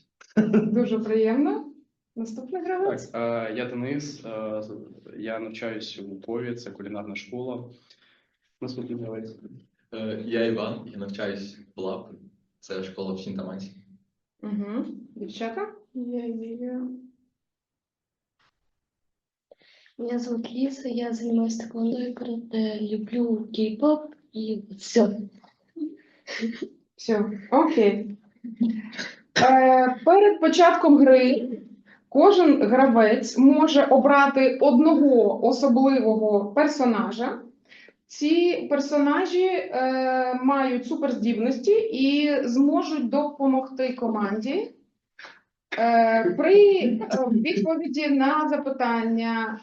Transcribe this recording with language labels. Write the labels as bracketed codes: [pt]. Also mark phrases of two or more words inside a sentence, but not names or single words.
[uk] Дуже приємно. Наступний гравець. Так, я Денис, я навчаюсь у Лукові, це кулінарна школа. Наступний гравець. Я Іван, я навчаюсь в ЛАП, це школа в Сінтамансі. Угу. Дівчата? Я Емілія. [ru] Меня зовут Лиза, я занимаюсь тэквондо, люблю кей-поп и все. Все, окей. [uk] Перед початком гри кожен гравець може обрати одного особливого персонажа. Ці персонажі мають суперздібності і зможуть допомогти команді при відповіді на запитання.